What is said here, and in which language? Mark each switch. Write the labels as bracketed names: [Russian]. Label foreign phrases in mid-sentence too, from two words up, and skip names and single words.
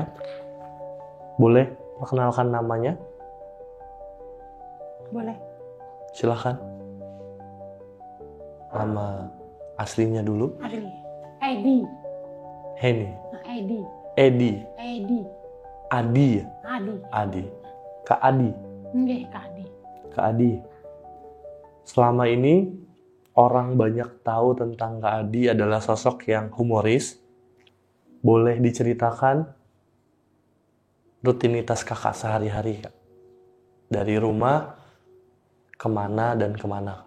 [Indonesian] Boleh perkenalkan namanya? Boleh. Silahkan. Nama aslinya dulu. Asli. Edi. Heni. Edi. Edi. Edi. Adi. Adi. Adi. Kak Adi. Nggih, Kak Adi. Kak Adi. Selama ini orang banyak tahu tentang Kak Adi adalah sosok yang humoris. Boleh diceritakan rutinitas kakak sehari-hari, Kak? Dari rumah kemana dan kemana?